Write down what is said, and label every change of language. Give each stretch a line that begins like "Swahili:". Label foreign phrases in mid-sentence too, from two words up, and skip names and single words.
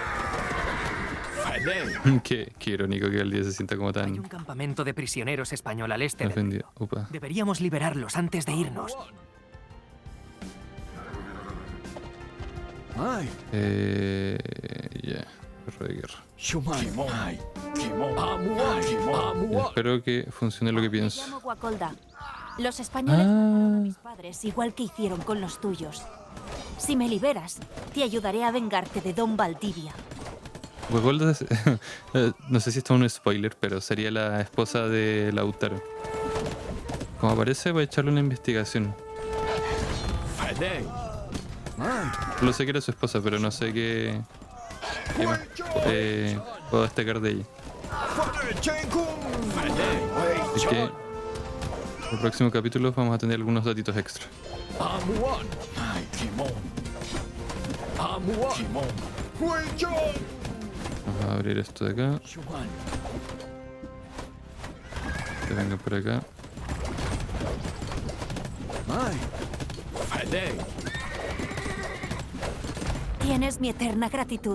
Mapuche: Falei.
Spanish: Qué irónico que el día se sienta como Hay tan un campamento de prisioneros español al este del ofendido. río. Opa. Deberíamos liberarlos antes de irnos.
Mapuche: Mai.
Spanish: Ya. Perro de guerra.
Mapuche: Shuman. Kimon. Amuan. Amuan.
Spanish: Espero que funcione lo que Me pienso. llamo Guacolda. Los españoles mataron a mis padres igual que hicieron con los tuyos. Si me liberas, te ayudaré a vengarte de Don Valdivia. Huegolda no sé si esto es un spoiler, pero sería la esposa de Lautaro. Como aparece, voy a echarle una investigación.
Mapuche: Falei. Mai.
Spanish: Solo sé que era su esposa, pero no sé qué más puedo destacar de ella.
Mapuche: Falei.
Spanish: Así que en el próximo capítulo vamos a tener algunos datitos extra.
Mapuche: Amuan. Mai. Kimon. Amuan. Kimon.
Spanish: Vamos a abrir esto de acá.
Mapuche: Shuman.
Spanish: Que vengan por acá.
Mapuche: Mai. Falei.
Spanish: Tienes mi eterna gratitud.